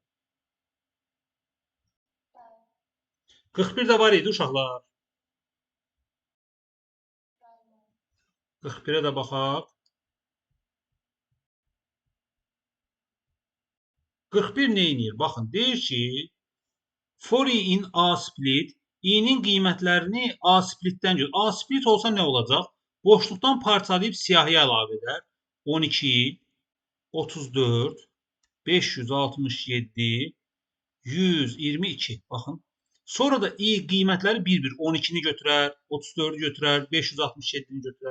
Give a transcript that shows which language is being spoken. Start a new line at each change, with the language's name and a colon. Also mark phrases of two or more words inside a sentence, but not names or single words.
Azerbaijani: 41 də var idi uşaqlar. 41-ə də baxaq. 41 nə edir? Baxın, deyir ki,
English: for i in A split,
Azerbaijani: i-nin qiymətlərini A splitdən gör. A split olsa nə olacaq? Boşluqdan parçalayıb siyahıya əlavə edər. 12, 34, 567, 122. Baxın. Sonra da i qiymətləri bir-bir 12-ni götürər, 34-ü götürər, 567-ni götürər.